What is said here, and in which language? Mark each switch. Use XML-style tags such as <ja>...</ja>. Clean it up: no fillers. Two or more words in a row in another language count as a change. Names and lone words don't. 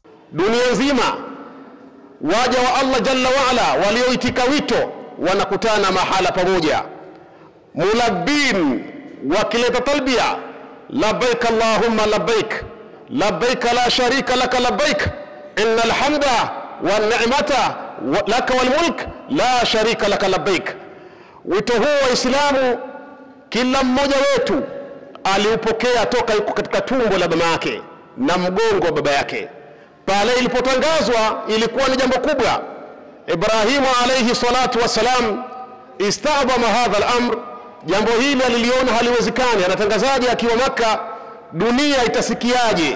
<sw>dunia nzima waja wa Allah</sw> <ar>جل وعلا</ar> <sw>walioitika wito wanakutana mahala pamoja, mulabbin wakileta talbia,</sw> <ar>لبيك اللهم لبيك لبيك لا شريك لك لبيك إن الحمد والنعمة لك والملك لا شريك لك لبيك.</ar> <sw>Wito huu wa Islamu kila mmoja wetu aliupokea toka yuko katika tumbo la mama yake na mgongo wa baba yake. Pale ilipotangazwa ilikuwa ni jambo kubwa. Ibrahim</sw> <ar>عليه الصلاة والسلام استعظم هذا الأمر,</ar> <sw>jambo hili aliliona haliwezekani, anatangazaje akiwa Makka, dunia itasikiaje?</sw>